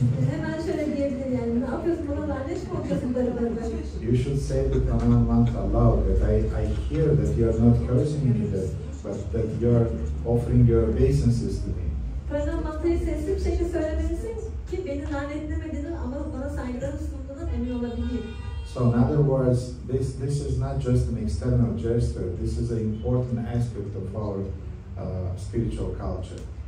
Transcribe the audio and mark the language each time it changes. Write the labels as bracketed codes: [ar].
[tr] Hemen şöyle diyebilir yani, ne yapıyorsun bana lanet mi okuyorsun böyle. [en] You should say the pranama mantra aloud, that I hear that you are not cursing me, but that you are offering your obeisances to me. [tr] Pranama mantrayı sesli bir şekilde söylemelisin ki beni lanetlemediğini ama bana saygılarını sunduğundan emin olabileyim. [en] So in other words, this is not just an external gesture. This is an important aspect of our spiritual culture.